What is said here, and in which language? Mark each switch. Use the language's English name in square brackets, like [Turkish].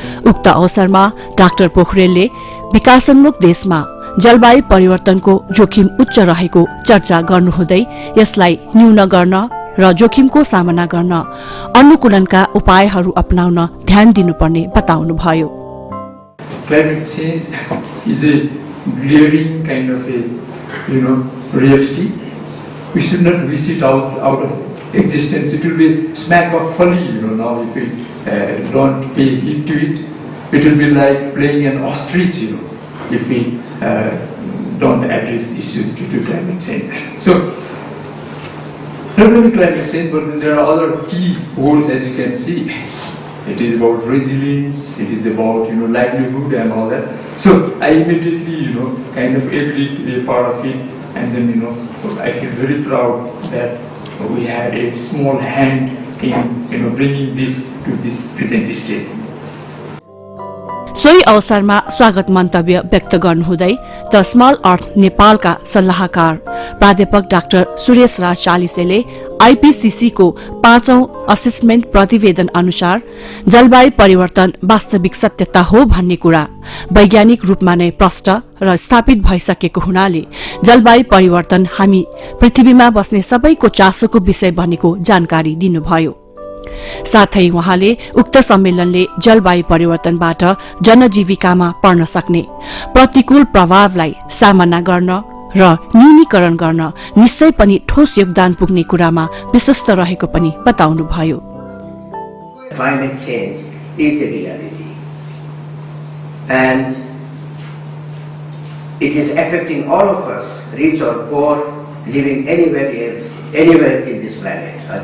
[Nepali] उक्त अवसरमा डाक्टर पोखरेलले विकासोन्मुख देशमा जलवायु परिवर्तनको जोखिम उच्च रहेको चर्चा गर्नुहुँदै यसलाई न्यून गर्न र जोखिमको सामना गर्न अनुकूलनका उपायहरू अपनाउन ध्यान दिनुपर्ने बताउनुभयो। [English] Climate change is a glaring kind of a reality we should not wish it out of existence. It will be smack of folly, now if we don't pay heed to it. It will be like playing an ostrich, if we don't address issues due to climate change. So, not only climate change, but there are other key goals, as you can see. It is about resilience, it is about, livelihood and all that. So I immediately, kind of agreed to be a part of it. And then, I feel very proud that we had a small hand in, bringing this to this present state. [Nepali] सोही अवसरमा स्वागत मन्तव्य व्यक्त गर्नुहुँदै the small अर्थ नेपालका सल्लाहकार प्राध्यापक doctor Suresh राज चालिसेले IPCC को 5औं असेसमेन्ट प्रतिवेदन अनुसार जलवायु परिवर्तन वास्तविक सत्यता हो भन्ने कुरा वैज्ञानिक रूपमा नै प्रष्ट र स्थापित भइसकेको हुनाले जलवायु परिवर्तन हामी पृथ्वीमा बस्ने सबैको चासोको विषय बनेको जानकारी दिनुभयो। साथै उहाँले उक्त सम्मेलनले जलवायु परिवर्तनबाट जनजीविकामा पर्न सक्ने प्रतिकूल प्रभावलाई सामना गर्न र न्यूनीकरण गर्न निश्चय पनि ठोस योगदान पुग्ने कुरामा विश्वस्त रहेको पनि बताउनुभयो। [English] Climate change is a reality and it is affecting all of us, rich or poor, living anywhere else, anywhere in this planet.